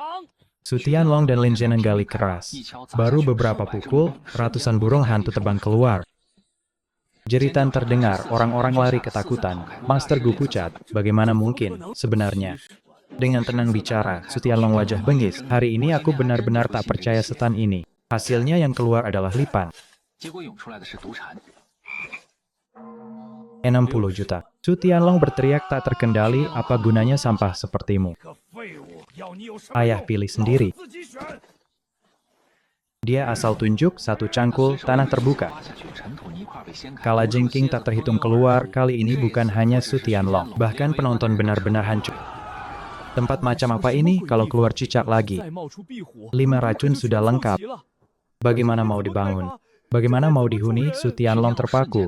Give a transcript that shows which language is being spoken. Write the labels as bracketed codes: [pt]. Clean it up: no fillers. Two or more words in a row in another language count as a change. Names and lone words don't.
[id] Su Tianlong dan Lin Zhenan gali keras. Baru beberapa pukul, ratusan burung hantu terbang keluar. Jeritan terdengar, orang-orang lari ketakutan. Master Gu pucat, bagaimana mungkin, sebenarnya. Dengan tenang bicara, Su Tianlong wajah bengis. Hari ini aku benar-benar tak percaya setan ini. Hasilnya yang keluar adalah lipan. [zh] 结果涌出来的是毒蝉。 [id] 60 juta. Su Tianlong berteriak tak terkendali, apa gunanya sampah sepertimu? Ayah pilih sendiri. Dia asal tunjuk, satu cangkul, tanah terbuka. [zh] 挖下去，尘土泥块被掀开。 [id] Kala jengking tak terhitung keluar, kali ini bukan hanya Su Tianlong. Bahkan penonton benar-benar hancur. Tempat macam apa ini kalau keluar cicak lagi? 5 racun sudah lengkap. Bagaimana mau dibangun? Bagaimana mau dihuni? Su Tianlong terpaku.